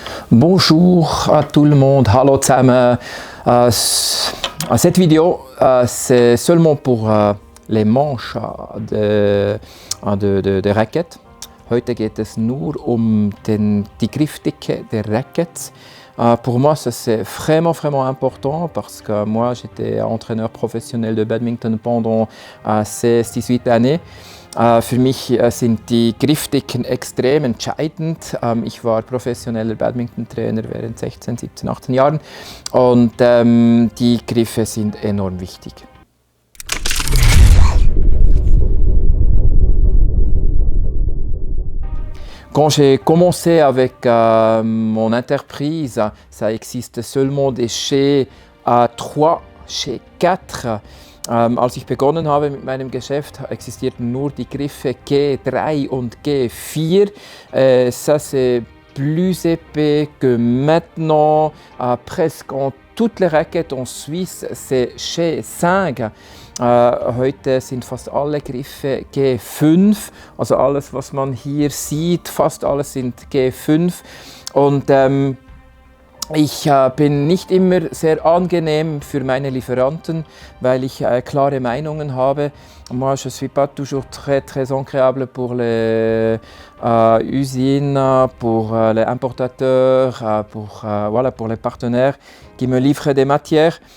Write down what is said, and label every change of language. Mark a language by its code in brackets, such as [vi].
[fr] Bonjour à tout le monde, [de] hallo zusammen. [fr] Cette vidéo, c'est seulement pour les manches [de] der Racket. Heute geht es nur um die Griffdicke der Rackets. [fr] Pour moi, ça c'est vraiment important parce que moi j'étais entraîneur professionnel de Badminton pendant 16-18 années. [de] Für mich sind die Griffdicken extrem entscheidend. Ich war professioneller Badminton-Trainer während 16, 17, 18 Jahren und die Griffe sind enorm wichtig. [fr] Quand j'ai commencé avec mon entreprise, ça existe seulement des chez 3, chez 4. [de] Als ich begonnen habe mit meinem Geschäft, existierten nur die Griffe G3 und G4. [fr] Ça c'est plus épais que maintenant. Presque en toutes les raquettes en Suisse, c'est chez 5. [de] Heute sind fast alle Griffe G5, also alles, was man hier sieht, fast alles sind G5. Und ich bin nicht immer sehr angenehm für meine Lieferanten, weil ich klare Meinungen habe. [fr] Moi, je ne suis pas toujours très agréable pour les usines, pour les importateurs, pour les partenaires qui me livrent des matières.